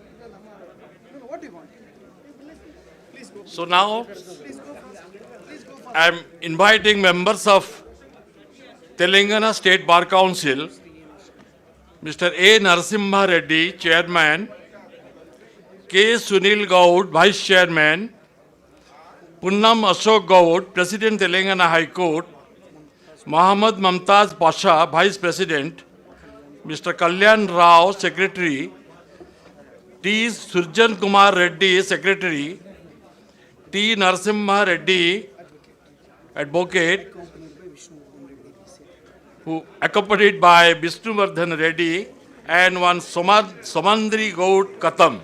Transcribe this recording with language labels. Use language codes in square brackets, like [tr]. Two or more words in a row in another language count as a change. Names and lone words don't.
[en] No, what do you want? Please go. So now Please go. Please go. I am inviting members of Telangana State Bar Council, Mr. A. Narasimha Reddy, Chairman, K. Sunil Gaud, Vice Chairman, Punnam Ashok Gaud, President Telangana High Court, Muhammad Mumtaz Pasha, Vice President, Mr. Kalyan Rao, Secretary, T. Surjan Kumar Reddy, Secretary, T. Narasimha Reddy, Advocate, who accompanied by Vishnuvardhan Reddy, and one Somandri Gaud Katam.